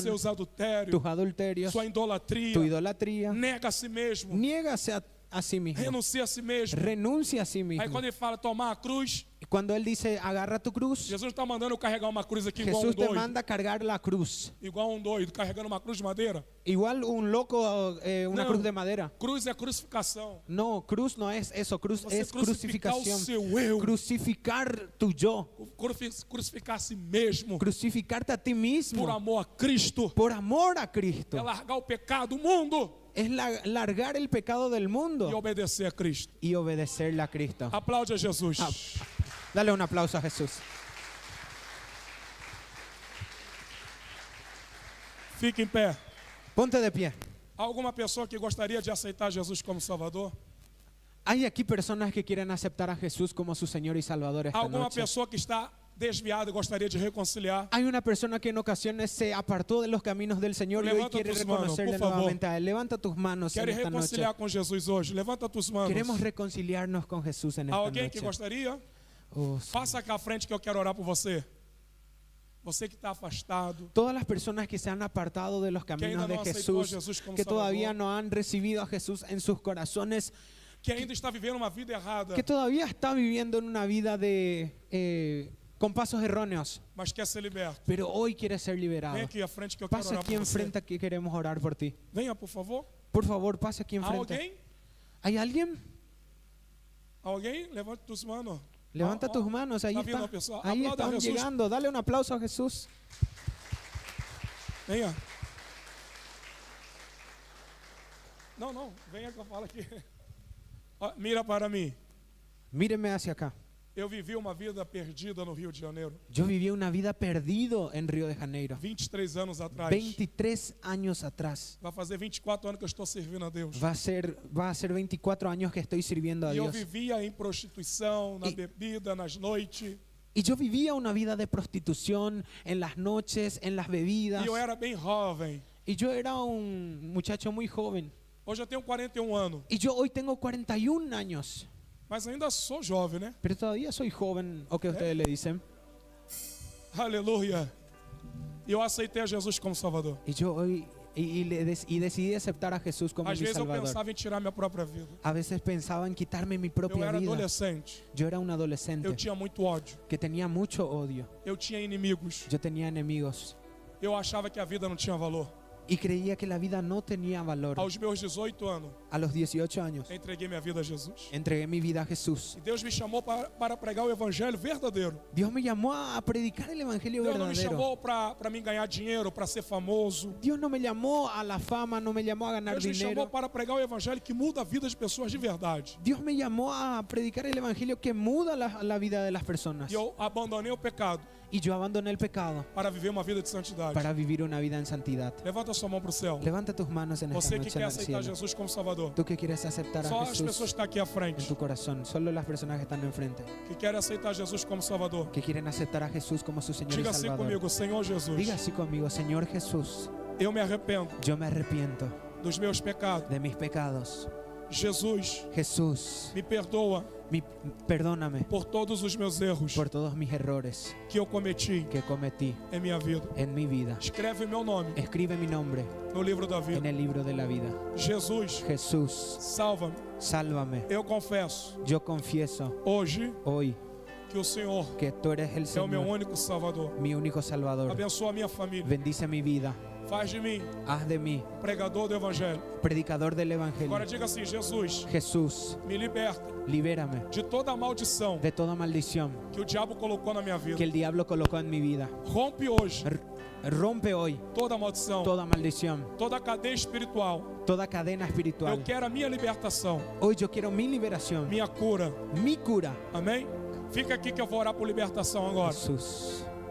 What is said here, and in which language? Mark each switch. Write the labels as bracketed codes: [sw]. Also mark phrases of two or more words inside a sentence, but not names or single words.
[pt] seus adultérios, [es] tus adulterios, [pt] sua idolatria. [es] tu idolatría. [pt] Nega a si mesmo. [es] Niégase a sí mismo. [pt] Renuncia a si mesmo. [es] Renuncia a sí [pt] Aí [es] mismo. [pt] quando ele fala tomar a cruz, [es] Y cuando él dice agarra tu cruz, [pt] Jesus não está mandando eu carregar uma cruz aqui igual um [es] Jesús te [pt] doido. [es] manda cargar la cruz. [pt] Igual um doido, carregando uma cruz de madeira. [es] Igual un loco, una No. cruz de madera. [pt] Cruz é crucificação. [es] No, cruz no es eso, cruz [pt] Você [es] es [pt] crucificar o [es] crucificación. [pt] seu eu. [es] Crucificar tu yo, [pt] Crucificar a si mesmo. [es] crucificarte a ti [pt] Por [es] mismo, [pt] amor a Cristo. [es] por amor a Cristo. [pt] É largar o pecado do mundo [es] Es largar el pecado del [pt] e [es] mundo [pt] obedecer a Cristo. [es] y obedecerle a Cristo. [pt] Aplaude a Jesus. [es] Ah, Dale un aplauso a Jesús. [pt] Fique em pé. [es] Ponte de pie. [pt] Há alguma pessoa que gostaria de aceitar Jesus como Salvador? [es] Hay aquí personas que quieren aceptar a Jesús como su Señor y Salvador [pt] Há [es] esta [pt] alguma [es] noche. [pt] pessoa que está desviada e gostaria de reconciliar? [es] Hay una persona que en ocasiones se apartó de los caminos del Señor y hoy Levanta quiere tus manos, reconocerle por favor. nuevamente a Él. Levanta tus manos en [pt] Quer [es] esta noche. [pt] reconciliar com Jesus hoje? [es] Levanta tus manos. Queremos reconciliarnos con Jesús en [pt] Há [es] esta [pt] alguém que [es] noche. [pt] gostaria? Oh, Passa aqui à frente que eu quero orar por você. Você que está afastado, [es] Todas las personas que se han apartado de los caminos [pt] ainda [es] de [pt] no aceitou a [es] Jesús, [pt] Jesus como [es] que todavía [pt] Salvador. [es] no han recibido a Jesús en sus corazones, [pt] que ainda está vivendo uma vida errada, [es] que todavía está viviendo en una vida con pasos erróneos, [pt] mas quer ser liberto. [es] pero hoy quiere ser liberado. [pt] Vem aqui à frente que eu quero [es] Pasa [pt] orar [es] aquí [pt] por você. [es] enfrente que queremos orar por ti. [pt] Venha, por favor. [es] Por favor, pase aquí [pt] Há [es] enfrente. [pt] alguém? [es] ¿Hay alguien? [pt] Alguém? Levante [es] tus manos. Levanta [pt] Ó, ó. [es] tus manos, ahí [pt] Tá vindo [es] está. [pt] uma pessoa. [es] Ahí [pt] Aplauda a [es] están [pt] Jesus. [es] llegando. Dale un aplauso a Jesús. [pt] Venha. Não. Venha que eu falo aqui. Ó, mira para mim. [es] Míreme hacia acá. [pt] Eu vivi uma vida perdida no Rio de Janeiro. [es] Yo viví una vida perdido en Río de Janeiro. [pt] 23 anos atrás. [es] 23 años atrás. [pt] Vai fazer 24 anos que eu estou servindo a Deus. [es] Va a ser 24 años que estoy sirviendo a [pt] E eu [es] Dios. [pt] vivia em prostituição, na E- bebida, nas noites. [es] Y yo vivía una vida de prostitución en las noches, en las bebidas. [pt] E eu era bem jovem. [es] Y yo era un muchacho muy joven. [pt] Hoje eu tenho 41 anos. [es] Y yo hoy tengo 41 años. [pt] Mas ainda sou jovem, né? [es] Pero todavía soy joven, o que ustedes le dicen. [pt] Aleluia. E eu aceitei a Jesus como Salvador. [es] Y yo hoy y decidí aceptar a Jesús como [pt] Às [es] mi [pt] vezes eu [es] Salvador. [pt] pensava em tirar minha própria vida. [es] A veces pensaba en quitarme mi [pt] Eu [es] propia [pt] era [es] vida. [pt] adolescente. [es] Yo era un adolescente [pt] Eu tinha muito ódio. [es] que tenía mucho odio. [pt] Eu tinha inimigos. [es] Yo tenía enemigos [pt] Eu achava que a vida não tinha valor. [es] y creía que la vida no tenía valor. [pt] Aos meus 18 anos, [es] A los 18 años [pt] entreguei minha vida a Jesus. [es] entregué mi vida a Jesús. [pt] E Deus me chamou para pregar o evangelho verdadeiro. [es] Dios me llamó a predicar el evangelio [pt] Deus não me [es] verdadero. [pt] chamou para mim ganhar dinheiro, para ser famoso. [es] Dios no me llamó a la fama, no me llamó a ganar [pt] Deus me chamou [es] dinero. [pt] para pregar o evangelho que muda a vida de pessoas de verdade. [es] Dios me llamó a predicar el evangelio que muda la vida de las personas. [pt] E eu abandonei o pecado [es] Y yo abandoné el pecado [pt] para viver uma vida de santidade. [es] para vivir una vida en santidad. [pt] Levanta sua mão para o céu. [es] Levanta tus manos en esta [pt] Você que [es] noche [pt] quer [es] al [pt] aceitar [es] cielo. [pt] Jesus como Salvador. [es] Tú que quieres aceptar [pt] Só [es] a [pt] as pessoas que [es] Jesús [pt] estão aqui à [es] en [pt] frente. [es] tu corazón, solo las personas que están enfrente, [pt] Que querem aceitar Jesus como Salvador. [es] que quieren aceptar a Jesús como su Señor y [pt] Diga assim [es] Salvador. [pt] comigo, Senhor Jesus. [es] Diga así conmigo, Señor Jesús, [pt] Eu me arrependo [es] yo me arrepiento [pt] dos meus pecados. [es] de mis pecados. [pt] Jesus, [es] Jesús, [pt] me perdoa [es] perdóname [pt] por todos os meus erros [es] por todos mis errores [pt] que eu cometi [es] que cometí [pt] em minha vida. [es] en mi vida. [pt] Escreve meu nome [es] Escribe mi nombre [pt] no livro da [es] en [pt] vida. [es] el libro de la vida. [pt] Jesus, [es] Jesús, [pt] salva-me. [es] sálvame. [pt] Eu confesso [es] Yo confieso [pt] hoje [es] hoy [pt] que o Senhor [es] que tú eres el [pt] é o meu [es] Señor, [pt] único Salvador. [es] mi único Salvador. [pt] Abençoa a minha família. [es] Bendice mi vida. [pt] Faz de mim [es] Haz de mí [pt] pregador do Evangelho. [es] predicador del [pt] Agora [es] Evangelio. [pt] diga assim: Jesus, [es] Jesús, [pt] me liberta [es] libérame [pt] de toda a maldição [es] de toda maldición [pt] que o diabo colocou na minha vida. [es] que el diablo colocó en mi vida. [pt] Rompe hoje [es] Rompe hoy [pt] toda maldição, [es] toda maldición, [pt] toda cadeia espiritual. [es] toda cadena [pt] Eu [es] espiritual. [pt] quero a minha libertação, [es] Hoy yo quiero mi liberación, [pt] minha cura. [es] mi cura. [pt] Amém? Fica aqui que eu vou orar por libertação agora. [es] Jesús.